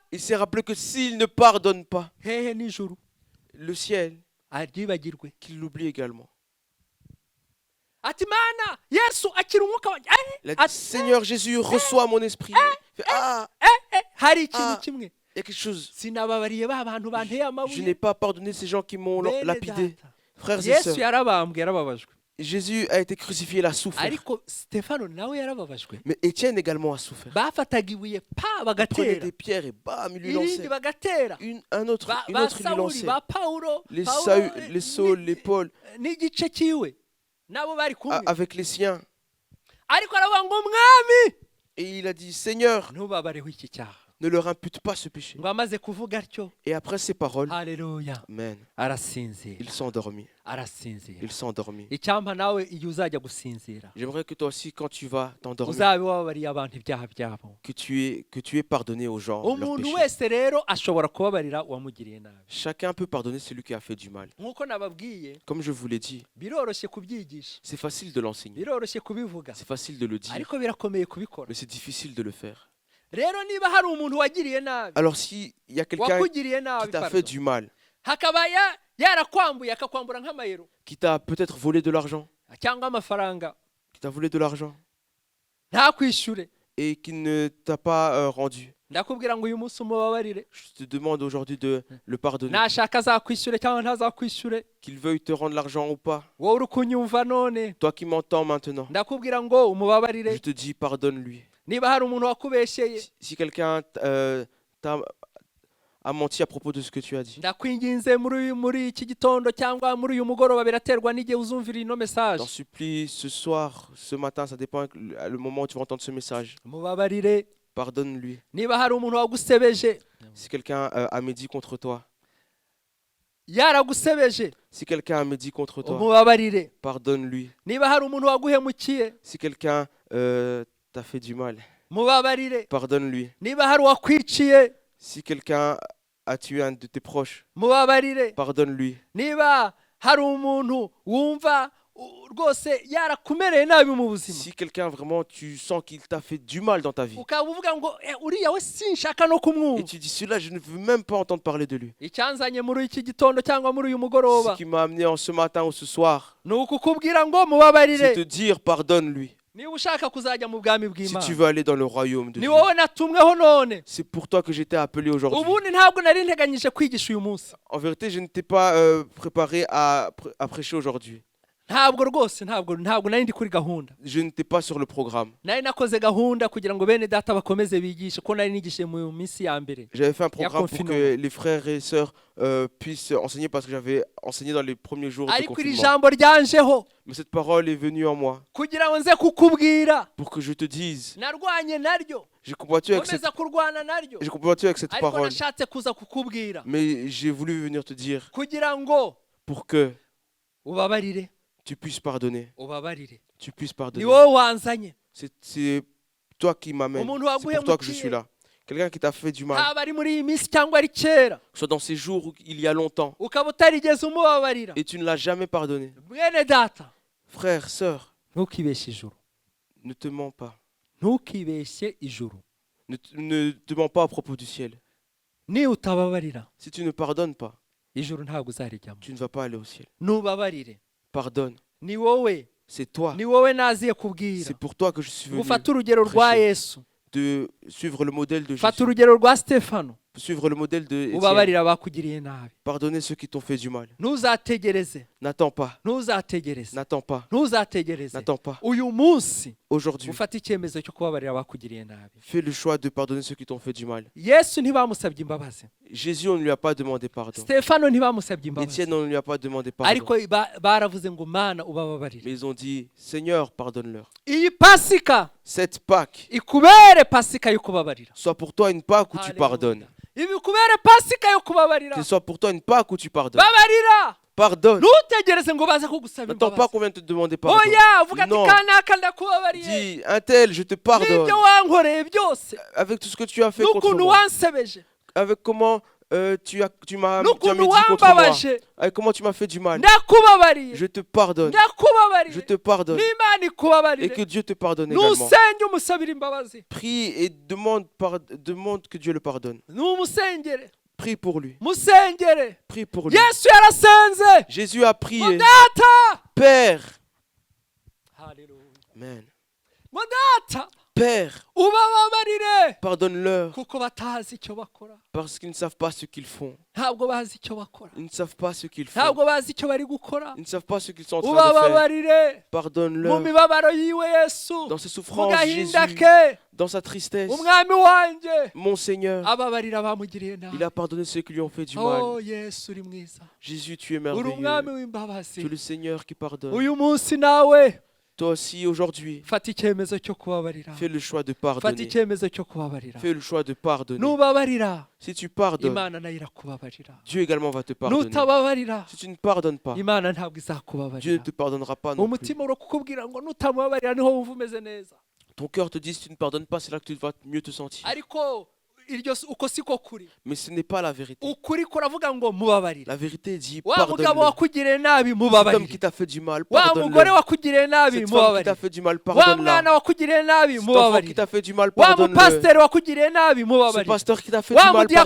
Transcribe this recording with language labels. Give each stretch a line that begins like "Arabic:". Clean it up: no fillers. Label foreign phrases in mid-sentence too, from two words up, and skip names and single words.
French: il s'est rappelé que s'il ne pardonne pas,
Kinyarwanda: hehe n'ijuru
French: le ciel,
Kinyarwanda: aryibagirwe
French: qu'il l'oublie également.
Kinyarwanda: ati mana yesu akira umwuka wanjye
French: Il a dit, Seigneur Jésus, reçois mon esprit. Il fait, ah,
Kinyarwanda: hari ikintu Ah. kimwe
French: il y a quelque chose.
Kinyarwanda: sinababariye ba bantu banteye
French: Je
Kinyarwanda: amabuye
French: n'ai pas pardonné ces gens qui m'ont
Kinyarwanda: Bene
French: lapidé.
Kinyarwanda: data.
French: Frères et
Kinyarwanda: yesu
French: sœurs,
Kinyarwanda: yarabambwe yarababajwe
French: Jésus a été crucifié, il a souffert.
Kinyarwanda: ariko stefano nawe yarababajwe
French: Mais Étienne également a souffert.
Kinyarwanda: bafataga ibuye pa
French: Il prenait
Kinyarwanda: bagatera
French: des pierres et bam, il lui
Kinyarwanda: irindi
French: lançait.
Kinyarwanda: bagatera
French: Un autre,
Kinyarwanda: ba
French: une autre, il lui
Kinyarwanda: sawuli
French: lançait.
Kinyarwanda: ba pawulo
French: Les
Kinyarwanda: Pawulo,
French: Saül, les Saul, les Paul,
Kinyarwanda: n'igice cyiwe nabo bari kumwe
French: avec les siens.
Kinyarwanda: ariko aravuga ngo mwami
French: Et il a dit, Seigneur,
Kinyarwanda: ntubabareho iki cyaha
French: ne leur impute pas ce péché.
Kinyarwanda: ngo amaze kuvuga atyo
French: Et après ces paroles,
Kinyarwanda: haleluya
French: Amen,
Kinyarwanda: arasinzira
French: ils sont endormis.
Kinyarwanda: arasinzira
French: Ils sont endormis.
Kinyarwanda: icyampa nawe iyo uzajya gusinzira
French: J'aimerais que toi aussi, quand tu vas t'endormir,
Kinyarwanda: uzabe wababariye abantu ibyaha byabo
French: que tu aies pardonné aux gens leurs
Kinyarwanda: umuntu
French: péchés.
Kinyarwanda: wese rero ashobora kubabarira uwamugiriye nabi
French: Chacun peut pardonner celui qui a fait du mal.
Kinyarwanda: nk'uko nababwiye
French: Comme je vous l'ai dit,
Kinyarwanda: biroroshye kubyigisha
French: c'est facile de l'enseigner.
Kinyarwanda: biroroshye kubivuga
French: C'est facile de le dire.
Kinyarwanda: ariko birakomeye kubikora
French: Mais c'est difficile de le faire.
Kinyarwanda: rero niba hari umuntu wagiriye nabi
French: Alors s'il y a quelqu'un
Kinyarwanda: wakugiriye nabi
French: qui t'a pardon, fait du mal,
Kinyarwanda: hakaba yarakwambuye akakwambura nk'amayero
French: qui t'a peut-être volé de l'argent,
Kinyarwanda: cyangwa amafaranga
French: qui t'a volé de l'argent
Kinyarwanda: ntakwishyure
French: et qui ne t'a pas rendu,
Kinyarwanda: ndakubwira ngo uyu munsi umubabarire
French: je te demande aujourd'hui de le pardonner.
Kinyarwanda: nashaka azakwishyure cyangwa ntazakwishyure
French: Qu'il veuille te rendre l'argent ou pas.
Kinyarwanda: wowe uri kunyumva none
French: Toi qui m'entends maintenant,
Kinyarwanda: ndakubwira ngo umubabarire
French: je te dis pardonne-lui.
Kinyarwanda: niba hari umuntu wakubeshyeye
French: Si quelqu'un a menti à propos de ce que tu as dit,
Kinyarwanda: ndakwinginze muri iki gitondo cyangwa muri uyu mugoroba biraterwa n'igihe uzumvira ino
French: t'en message supplie ce soir, ce matin, ça dépend le moment où tu vas entendre ce message.
Kinyarwanda: umubabarire
French: Pardonne-lui.
Kinyarwanda: niba hari umuntu wagusebeje
French: Si quelqu'un a médit contre toi,
Kinyarwanda: yaragusebeje
French: si quelqu'un a médit contre toi,
Kinyarwanda: umubabarire
French: pardonne-lui.
Kinyarwanda: niba hari umuntu waguhemukiye
French: Si quelqu'un t'a fait du mal,
Kinyarwanda: mubabarire
French: pardonne-lui.
Kinyarwanda: niba hari uwakwiciye
French: Si quelqu'un a tué un de tes proches,
Kinyarwanda: mubabarire
French: pardonne-lui.
Kinyarwanda: niba hari umuntu wumva rwose yarakumereye nabi mu buzima
French: Si quelqu'un vraiment tu sens qu'il t'a fait du mal dans ta vie,
Kinyarwanda: ukaba uvuga ngo uriya we sinshaka no kumwumva
French: et tu dis celui-là, je ne veux même pas entendre parler de lui.
Kinyarwanda: icyanzanye muri iki gitondo cyangwa muri uyu
French: Ce
Kinyarwanda: mugoroba
French: qui m'a amené en ce matin ou ce soir,
Kinyarwanda: ni ukukubwira ngo
French: c'est
Kinyarwanda: mubabarire
French: te dire pardonne-lui.
Kinyarwanda: niba ushaka kuzajya mu bwami
French: Si tu
Kinyarwanda: bw'imana
French: veux aller dans le royaume de
Kinyarwanda: ni
French: Dieu,
Kinyarwanda: wowe natumweho none
French: c'est pour toi que j'étais appelé aujourd'hui.
Kinyarwanda: ubundi ntabwo nari nteganyije kwigisha uyu munsi
French: En vérité, je ne t'ai pas préparé à prêcher aujourd'hui.
Kinyarwanda: ntabwo rwose ntabwo nari ndi kuri gahunda
French: Je n'étais pas sur le programme.
Kinyarwanda: nari nakoze gahunda kugira ngo bene data bakomeze bigishe ko nari nigishije mu minsi ya mbere
French: J'avais fait un programme pour confinement. que les frères et sœurs puissent enseigner parce que j'avais enseigné dans les premiers jours de
Kinyarwanda: ariko iri
French: confinement.
Kinyarwanda: jambo ryanjeho
French: Mais cette parole est venue en moi
Kinyarwanda: kugira ngo nze kukubwira
French: pour que je te dise.
Kinyarwanda: narwanye naryo
French: J'ai combattu avec cette,
Kinyarwanda: nkomeza kurwana naryo
French: j'ai combattu avec cette
Kinyarwanda: ariko
French: parole.
Kinyarwanda: nashatse kuza kukubwira
French: Mais j'ai voulu venir te dire
Kinyarwanda: kugira ngo
French: pour que
Kinyarwanda: ubabarire
French: tu puisses pardonner.
Kinyarwanda: ubabarire
French: Tu puisses
Kinyarwanda: ni
French: pardonner.
Kinyarwanda: wowe wanzanye
French: C'est toi qui m'amènes.
Kinyarwanda: Umuntu
French: C'est pour toi que je
Kinyarwanda: waguhemukiye.
French: suis là. Quelqu'un qui t'a fait du mal.
Kinyarwanda: haba ari muri iyi minsi cyangwa ari kera
French: Soit dans ces jours où il y a longtemps
Kinyarwanda: ukaba utarigeze umubabarira
French: et tu ne l'as jamais pardonné.
Kinyarwanda: mwene data
French: Frère, sœur,
Kinyarwanda: ntukibeshye ijuru
French: ne te mens pas.
Kinyarwanda: ntukibeshye ijuru
French: Ne te mens pas à propos du ciel.
Kinyarwanda: niba utababarira
French: Si tu ne pardonnes pas,
Kinyarwanda: ijuru ntabwo uzarijyamo
French: tu ne vas pas aller au ciel.
Kinyarwanda: nubabarire
French: Pardonne.
Kinyarwanda: ni wowe
French: C'est toi.
Kinyarwanda: ni wowe naziye kubwira
French: C'est pour toi que je suis venu.
Kinyarwanda: ufate urugero rwa
French: prêcher.
Kinyarwanda: yesu
French: De suivre le modèle de
Kinyarwanda: fata
French: Jésus.
Kinyarwanda: urugero rwa stefano
French: Suivre le modèle de Étienne.
Kinyarwanda: ubabarira abakugiriye nabi
French: Pardonner ceux qui t'ont fait du mal.
Kinyarwanda: ntuzategereze
French: N'attends pas.
Kinyarwanda: ntuzategereze
French: N'attends pas.
Kinyarwanda: ntuzategereze
French: N'attends pas.
Kinyarwanda: uyu munsi
French: Aujourd'hui,
Kinyarwanda: ufate icyemezo cyo kubabarira abakugiriye nabi
French: fais le choix de pardonner ceux qui t'ont fait du mal.
Kinyarwanda: yesu ntibamusabye imbabazi
French: Jésus, on ne lui a pas demandé pardon.
Kinyarwanda: stefano ntibamusabye imbabazi
French: Étienne, on ne lui a pas demandé pardon.
Kinyarwanda: ariko baravuze ngo mana ubababarire
French: Mais ils ont dit, Seigneur, pardonne-leur.
Kinyarwanda: iyi pasika
French: Cette Pâque,
Kinyarwanda: ikubere pasika yo kubabarira
French: soit pour toi une Pâque où tu Alléluia. pardonnes.
Kinyarwanda: ibi ikubere pasika yo kubabarira
French: Que ce soit pour toi une Pâque où tu pardonnes.
Kinyarwanda: babarira
French: Pardonne.
Kinyarwanda: ntutegereze ngo baze kugusaba
French: N'attends pas
Kinyarwanda: imbabazi
French: qu'on vienne te demander pardon.
Kinyarwanda: oya uvuga ati
French: Non.
Kinyarwanda: kanaka ndakubabariye
French: Dis, un tel, je te pardonne.
Kinyarwanda: n'ibyo wankoreye byose
French: Avec tout ce que tu as fait contre
Kinyarwanda: n'ukuntu
French: moi.
Kinyarwanda: wansebeje
French: Avec comment tu m'as
Kinyarwanda: n'ukuntu
French: médit contre moi.
Kinyarwanda: wambabaje
French: Avec comment tu m'as fait du mal.
Kinyarwanda: ndakubabariye
French: Je te pardonne. Je
Kinyarwanda: ndakubabariye
French: te pardonne.
Kinyarwanda: n'imana
French: Et
Kinyarwanda: ikubabarire
French: que Dieu te pardonne également.
Kinyarwanda: nusenge umusabire imbabazi
French: Prie et demande que Dieu le pardonne.
Kinyarwanda: numusengere
French: Prie pour lui.
Kinyarwanda: musengere
French: Prie pour lui.
Kinyarwanda: yesu yarasenze
French: Jésus a prié.
Kinyarwanda: ngo data
French: Père. Hallelujah. Amen.
Kinyarwanda: ngo data
French: Père,
Kinyarwanda: ubababarire
French: pardonne-leur
Kinyarwanda: kuko batazi icyo bakora
French: parce qu'ils ne savent pas ce qu'ils font.
Kinyarwanda: ntabwo bazi icyo bakora
French: Ils ne savent pas ce qu'ils font.
Kinyarwanda: ntabwo bazi icyo bari gukora
French: Ils ne savent pas ce qu'ils sont en train de faire.
Kinyarwanda: ubababarire mu
French: Pardonne-leur
Kinyarwanda: mibabaro yiwe yesu
French: dans ses
Kinyarwanda: mu
French: souffrances, Jésus,
Kinyarwanda: gahinda ke
French: dans sa tristesse.
Kinyarwanda: umwami wanjye
French: Mon Seigneur,
Kinyarwanda: ababarira abamugiriye
French: il
Kinyarwanda: nabi
French: a pardonné ceux qui lui ont fait du oh mal.
Kinyarwanda: yesu uri mwiza
French: Jésus, tu es
Kinyarwanda: uri umwami
French: merveilleux.
Kinyarwanda: w'imbabazi
French: Tu es le Seigneur qui pardonne.
Kinyarwanda: uyu munsi nawe
French: Toi aussi, aujourd'hui,
Kinyarwanda: fata icyemezo cyo kubabarira
French: fais le choix de
Kinyarwanda: fata
French: pardonner.
Kinyarwanda: icyemezo cyo kubabarira
French: Fais le choix de pardonner.
Kinyarwanda: nubabarira
French: Si tu pardonnes,
Kinyarwanda: imana nayo irakubabarira
French: Dieu également va te pardonner.
Kinyarwanda: nutababarira
French: Si tu ne pardonnes pas,
Kinyarwanda: imana ntabwo
French: Dieu ne
Kinyarwanda: izakubabarira
French: te pardonnera pas non plus.
Kinyarwanda: umutima urakukubwira ngo nutamubabarira niho wumva umeze neza
French: Ton cœur te dit si tu ne pardonnes pas, c'est là que tu vas mieux te sentir.
Kinyarwanda: ariko uko siko kuri
French: Mais ce n'est pas la vérité.
Kinyarwanda: ukuri kuravuga ngo mubabarire
French: La vérité dit
Kinyarwanda: wa mugabo
French: pardonne-le.
Kinyarwanda: wakugiriye nabi
French: Cet homme
Kinyarwanda: mubabarire
French: qui t'a fait du mal,
Kinyarwanda: wa mugore
French: pardonne-le.
Kinyarwanda: wakugiriye nabi
French: Cette femme qui
Kinyarwanda: mubabarire
French: t'a fait du mal,
Kinyarwanda: wa mwana
French: pardonne-la.
Kinyarwanda: wakugiriye nabi
French: Cet enfant qui
Kinyarwanda: mubabarire
French: t'a fait du mal,
Kinyarwanda: wa
French: pardonne-le.
Kinyarwanda: mupasiteri wakugiriye nabi
French: Ce
Kinyarwanda: mubabarire
French: pasteur qui t'a fait
Kinyarwanda: wa
French: du mal,
Kinyarwanda: mudiyakoni